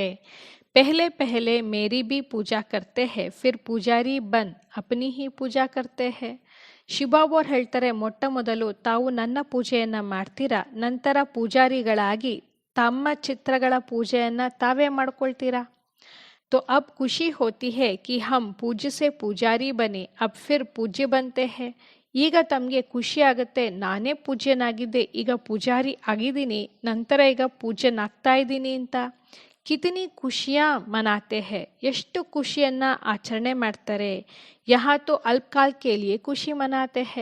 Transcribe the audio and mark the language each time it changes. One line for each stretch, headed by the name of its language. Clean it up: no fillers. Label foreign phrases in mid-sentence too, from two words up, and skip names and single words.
Hindi: पहले पहले मेरी भी पूजा करते हैं, फिर पुजारी बन अपनी ही पूजा करते हैं.
Kannada: ಶಿವಬಾಬು ಅವ್ರು ಹೇಳ್ತಾರೆ, ಮೊಟ್ಟ ಮೊದಲು ತಾವು ನನ್ನ ಪೂಜೆಯನ್ನು ಮಾಡ್ತೀರಾ, ನಂತರ ಪೂಜಾರಿಗಳಾಗಿ ತಮ್ಮ ಚಿತ್ರಗಳ ಪೂಜೆಯನ್ನು ತಾವೇ ಮಾಡ್ಕೊಳ್ತೀರಾ.
Hindi: तो अब खुशी होती है कि हम पूज्य से पुजारी बने, अब फिर पूज्य बनते हैं.
Kannada: ಈಗ ತಮಗೆ ಖುಷಿ ಆಗುತ್ತೆ, ನಾನೇ ಪೂಜ್ಯನಾಗಿದ್ದೆ, ಈಗ ಪೂಜಾರಿ ಆಗಿದ್ದೀನಿ, ನಂತರ ಈಗ ಪೂಜ್ಯನಾಗ್ತಾ ಇದ್ದೀನಿ ಅಂತ.
Hindi: कितनी खुशियाँ मनाते हैं.
Kannada: ಎಷ್ಟು ಖುಷಿಯನ್ನು ಆಚರಣೆ ಮಾಡ್ತಾರೆ.
Hindi: यहाँ तो अल्पकाल के लिए खुशी मनाते हैं.